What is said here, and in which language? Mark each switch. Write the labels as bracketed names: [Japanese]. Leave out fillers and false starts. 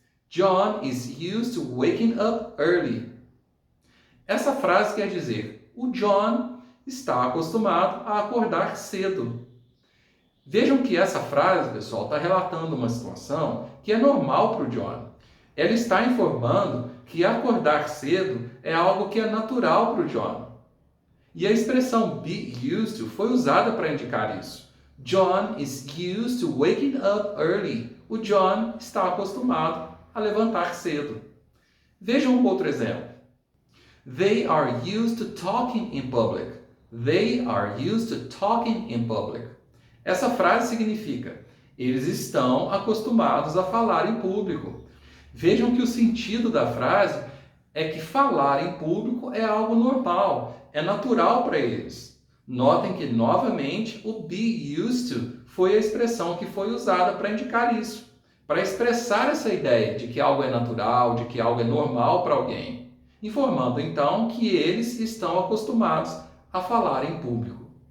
[English] John is used to waking up early. [Portuguese] Essa frase quer dizer: o John está acostumado a acordar cedo. Vejam que essa frase, pessoal, está relatando uma situação que é normal para o John. Ela está informando que acordar cedo é algo que é natural para o John. E a expressão be used to foi usada para indicar isso. [English] John is used to waking up early. [Portuguese] O John está acostumado a levantar cedo. Vejam um outro exemplo. [English] They are used to talking in public. They are used to talking in public. [Portuguese] Essa frase significa: eles estão acostumados a falar em público. Vejam que o sentido da frase é que falar em público é algo normal, é natural para eles. Notem que, novamente, o be used to foi a expressão que foi usada para indicar isso, para expressar essa ideia de que algo é natural, de que algo é normal para alguém, informando então que eles estão acostumados a falar em público.